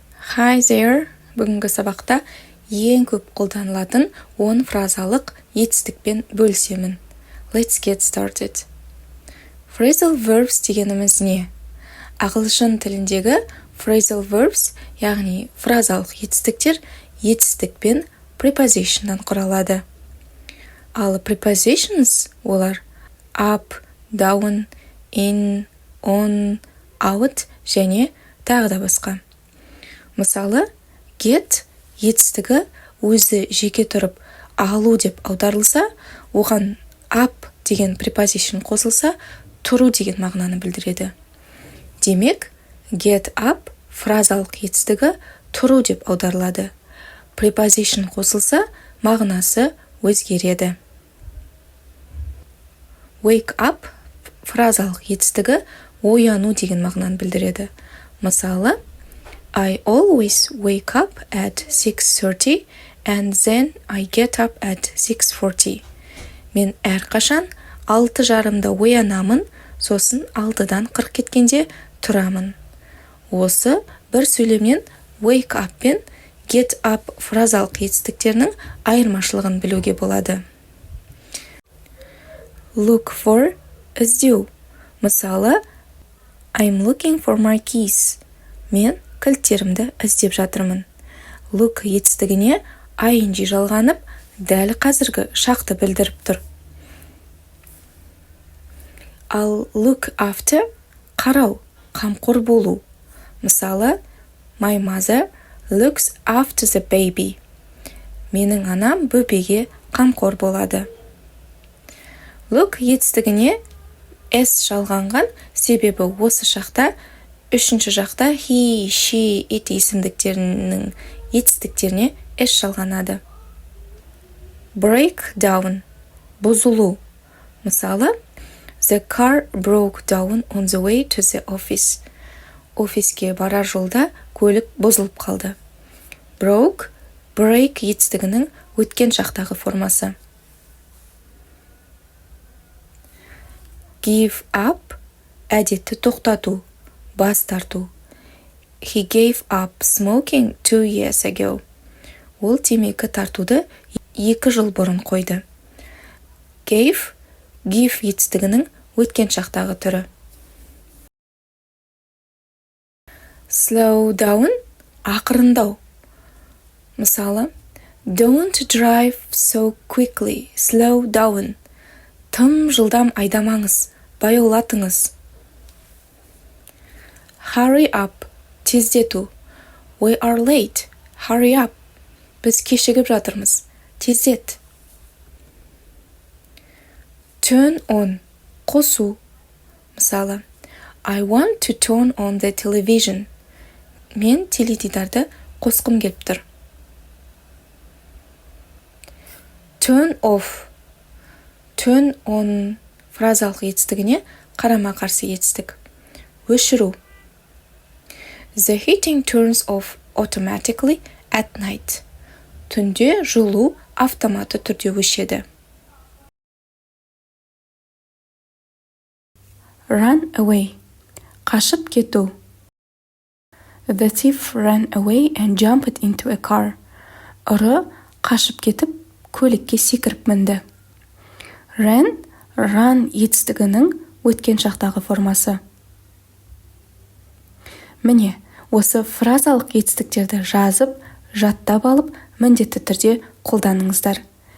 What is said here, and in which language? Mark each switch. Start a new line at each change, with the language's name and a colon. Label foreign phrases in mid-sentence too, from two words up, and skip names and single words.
English: Hi there!
Kazakh: Бүгінгі сабақта ең көп қолданылатын 10 фразалық етістікпен бөлісемін.
English: Let's get started. Phrasal verbs
Kazakh: дегеніміз не? Ағылшын тіліндегі
English: phrasal verbs,
Kazakh: яғни фразалық етістіктер, етістікпен prepositionнан құралады. Ал prepositions олар
English: up, down, in, on, out
Kazakh: және тағы да басқа. Мысалы, get етістігі өзі жеке тұрып алу деп аударылса, оған up деген preposition қосылса, тұру деген мағынаны білдіреді. Демек,
English: get up
Kazakh: фразалық етістігі тұру деп аударылады. Preposition қосылса, мағынасы өзгереді.
English: Wake up
Kazakh: фразалық етістігі ояну деген мағынаны білдіреді. Мысалы,
English: I always wake up at 6:30 and then I get up at 6:40.
Kazakh: Мен әрқашан 6:30-да оянамын, сосын 6-дан 40 кеткенде тұрамын. Осы бір сөйлемнен
English: wake up
Kazakh: пен
English: get up
Kazakh: фразалық етістіктерінің айырмашылығын білуге болады.
English: Look for іздеу.
Kazakh: Мысалы,
English: I'm looking for my keys.
Kazakh: Мен кілттерімді іздеп жатырмын. Look етістігіне ing жалғанып, дәл қазіргі шақты білдіріп тұр. Ал
English: look after
Kazakh: қарау, қамқор болу. Мысалы,
English: my mother looks after the baby.
Kazakh: Менің анам бөбеге қамқор болады. Look етістігіне s жалғанған, себебі осы шақта үшінші жақта
English: he, she, it
Kazakh: есімдіктерінің етістіктеріне s жалғанады.
English: Break down бұзылу.
Kazakh: Мысалы,
English: the car broke down on the way to the office.
Kazakh: Офиске барар жолда көлік бұзылып қалды. Break етістігінің өткен шақтағы формасы.
English: Give up
Kazakh: әдетті тоқтату, бас тарту.
English: He gave up smoking 2 years ago.
Kazakh: Ол темекі тартуды 2 жыл бұрын қойды. Give етістігінің өткен шақтағы түрі.
English: Slow down ақырындау.
Kazakh: Мысалы,
English: don't drive so quickly, slow down.
Kazakh: Тым жылдам айдамаңыз, баяулатыңыз.
English: Hurry up, тездету. We are late, hurry up.
Kazakh: Біз кешігіп жатырмыз, тездет.
English: Turn on, қосу.
Kazakh: Мысалы,
English: I want to turn on the television.
Kazakh: Мен теледидарды қосқым келіп тұр.
English: Turn off. Turn on
Kazakh: фразалық етістігіне қарама-қарсы етістік. Өшіру.
English: The heating turns off automatically at night.
Kazakh: Түнде жылу автоматты түрде өшеді.
English: Run away.
Kazakh: Қашып кету.
English: The thief ran away and jumped into a car.
Kazakh: Ұры қашып кетіп, көлікке секіріп мінді. Run етістігінің өткен шақтағы формасы. Міне, осы фразалық етістіктерді жазып, жаттап алып, міндетті түрде қолданыңыздар.